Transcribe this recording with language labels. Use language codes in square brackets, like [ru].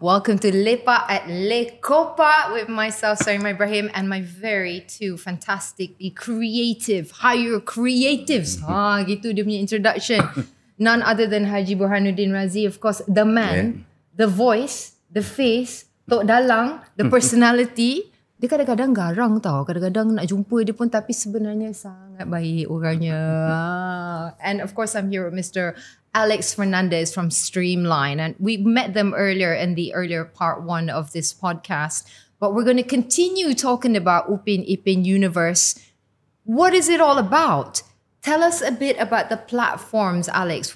[en] Welcome to LEPAK at Copaque with myself, Sarimah, Ibrahim, and my very two fantastically creative, higher creatives. [ms] Gitu dia punya introduction. [en] None other than Haji Burhanuddin Radzi, of course, the man, the voice, the face, tok dalang, the personality. [ms] Dia kadang-kadang garang tau. Kadang-kadang nak jumpa dia pun tapi sebenarnya sangat baik orangnya. [en] And of course, I'm here with Mr. Alex Fernandez from Streamline. And we met them earlier in the earlier part one of this podcast. But we're going to continue talking about Upin Ipin universe. What is it all about? Tell us a bit about the platforms, Alex.